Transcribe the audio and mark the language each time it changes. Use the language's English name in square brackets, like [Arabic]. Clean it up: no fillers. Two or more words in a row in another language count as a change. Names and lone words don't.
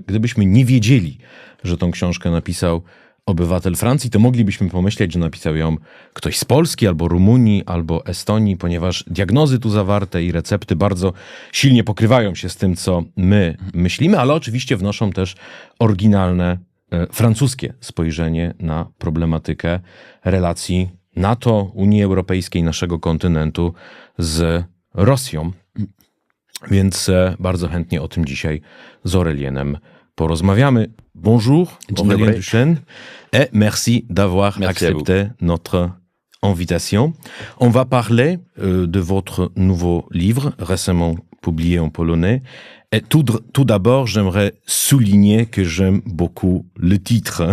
[Polish] gdybyśmy nie wiedzieli, że tą książkę napisał obywatel Francji, to moglibyśmy pomyśleć, że napisał ją ktoś z Polski, albo Rumunii, albo Estonii, ponieważ diagnozy tu zawarte i recepty bardzo silnie pokrywają się z tym, co my myślimy, ale oczywiście wnoszą też oryginalne francuskie spojrzenie na problematykę relacji NATO, Unii Europejskiej, naszego kontynentu z Rosją. Więc bardzo chętnie o tym dzisiaj z Aurélienem porozmawiamy. [French] Bonjour, Aurélien Duchesne, et merci d'avoir accepté notre invitation. On va parler de votre nouveau livre, récemment publié en polonais. Et tout d'abord, j'aimerais souligner que j'aime beaucoup le titre.